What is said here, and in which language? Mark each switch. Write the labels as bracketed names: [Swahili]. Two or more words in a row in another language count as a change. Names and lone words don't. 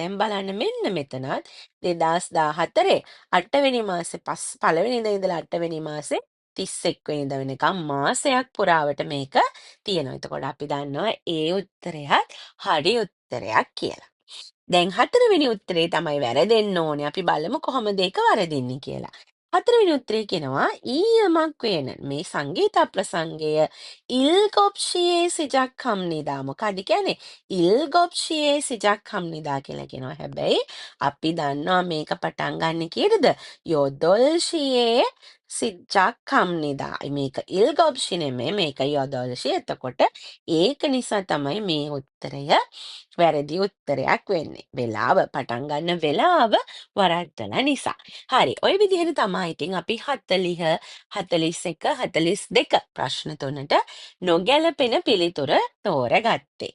[Sinhala] දැන් බලන්න මෙන්න මෙතනත් 2014 8වෙනි මාසේ පළවෙනිදා ඉඳලා 8වෙනි මාසේ 31 වෙනිදා වෙනකම් මාසයක් පුරාවට මේක තියෙනවා. එතකොට අපි දන්නවා ඒ උත්තරයත් හරි උත්තරයක් කියලා. දැන් හතරවෙනි උත්තරේ තමයි වැරදෙන්න ඕනේ. අපි බලමු කොහොමද ඒක වරදින්නේ කියලා. හතරවෙනි උත්තරේ කියනවා ඊයමක් වෙන මේ සංගීත ප්‍රසංගය [Korean] 일곱시에 시작합니다. [Sinhala] මොකද කියන්නේ [Korean] 일곱시에 시작합니다 [Sinhala] කියලා කියනවා. හැබැයි අපි දන්නවා මේක පටන් ගන්න කීයටද? [Korean] 8시에 시작합니다. [Sinhala] මේක 일곱시 නෙමෙයි මේක 8시. එතකොට ඒක නිසා තමයි මේ උත්තරය වැරදි උත්තරයක් වෙන්නේ. වෙලාව පටන් ගන්න වෙලාව වරද්දලා නිසා. හරි. ওই විදිහට තමයි ඉතින් අපි 40, 41, 42 ප්‍රශ්න තුනට නොගැලපෙන පිළිතුර තෝරගත්තේ.